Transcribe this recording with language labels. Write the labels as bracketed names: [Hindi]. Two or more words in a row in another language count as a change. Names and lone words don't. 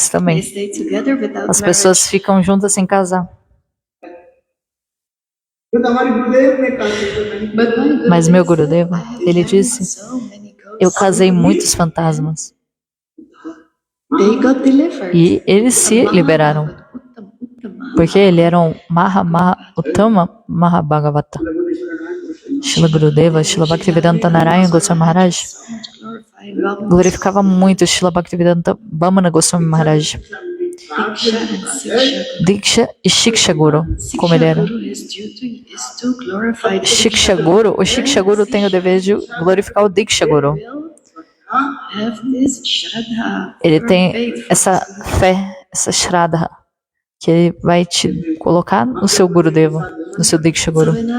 [English] They [Portuguese] também. [English] stay together without [Portuguese] As pessoas ficam juntas sem casar. Mas meu Gurudeva, ele disse: eu casei muitos fantasmas. [English] They got delivered. [Portuguese] E eles se liberaram. Porque ele era um Uttama Mahabhagavata. Shila Gurudeva, Shila Bhaktivedanta Narayana Goswami Maharaj glorificava muito Shila Bhaktivedanta Vamana Goswami Maharaj. Diksha e Shiksha Guru, como ele era. Shiksha Guru, o Shiksha Guru tem o dever de glorificar o Diksha Guru. Ele tem essa fé, essa Shraddha, que ele vai te colocar no seu Gurudeva, no seu Diksha Guru.